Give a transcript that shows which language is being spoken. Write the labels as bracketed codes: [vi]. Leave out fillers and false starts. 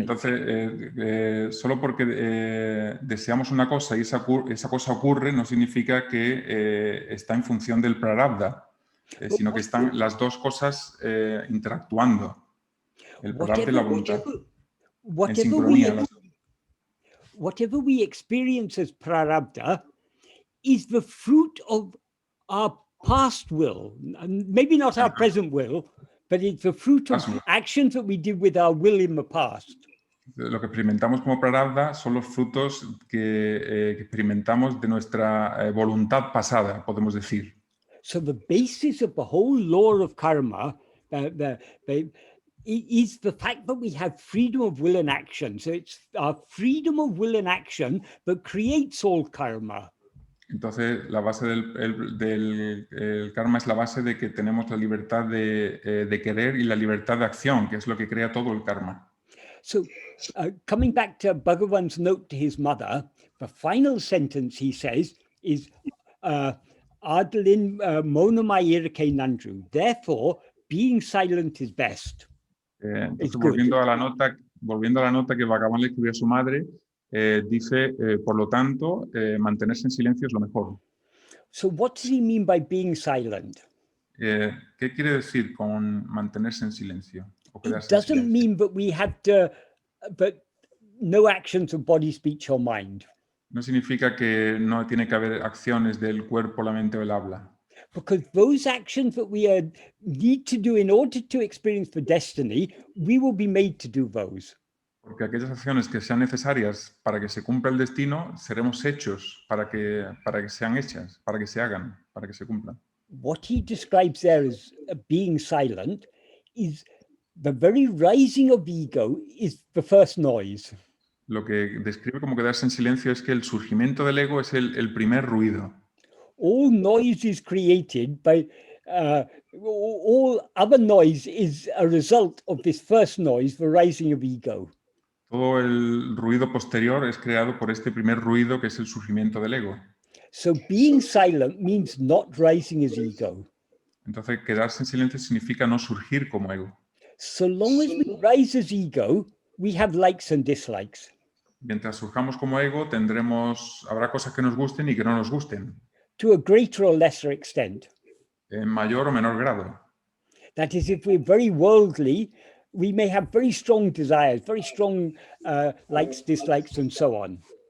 [es] Entonces, solo porque deseamos una cosa y esa cosa ocurre no significa que está en función del prarabdha, sino que están las dos cosas interactuando. El prarabdha y la voluntad. En sincronía. [en] Whatever we experience as prarabdha is the fruit of our past will, maybe not our present will, but it's the fruit of actions that we did with our will in the past. [es] Lo que experimentamos como prarabdha son los frutos que experimentamos de nuestra voluntad pasada, podemos decir. [en] So the basis of the whole law of karma, is the fact that we have freedom of will and action. So it's our freedom of will and action that creates all karma. [es] Entonces, la base del karma es la base de que tenemos la libertad de querer y la libertad de acción, que es lo que crea todo el karma. [en] So coming back to Bhagavan's note to his mother, the final sentence he says is [ta] Adlin monamayirke nandru. [en] Therefore, being silent is best. [es] Entonces, volviendo a la nota que Bhagavan le escribió a su madre, dice, por lo tanto, mantenerse en silencio es lo mejor. [en] So what does he mean by being silent? [es] ¿Qué quiere decir con mantenerse en silencio? O [en] It [es] quedarse en [en] doesn't [es] silencio? [en] mean that we have to, but no actions of body, speech, or mind. [es] No significa que no tiene que haber acciones del cuerpo, la mente o el habla. [en] Because those actions that we need to do in order to experience the destiny, we will be made to do those. [es] Porque aquellas acciones que sean necesarias para que se cumpla el destino, seremos hechos para que sean hechas, para que se hagan, para que se cumplan. [en] What he describes there as being silent is the very rising of ego is the first noise. [es] Lo que describe como quedarse en silencio es que el surgimiento del ego es el primer ruido. [en] All noise is created by, all other noise is a result of this first noise, the rising of ego. [es] Todo el ruido posterior es creado por este primer ruido que es el surgimiento del ego. [en] So being silent means not rising as ego. [es] Entonces, quedarse en silencio significa no surgir como ego. [en] So long as we rise as ego, we have likes and dislikes. [es] Mientras surjamos como ego, habrá cosas que nos gusten y que no nos gusten, [en] To a greater or lesser extent. [es] en mayor o menor grado. [en] That is, if we're very worldly, we may have very strong desires, very strong likes, dislikes, and so on.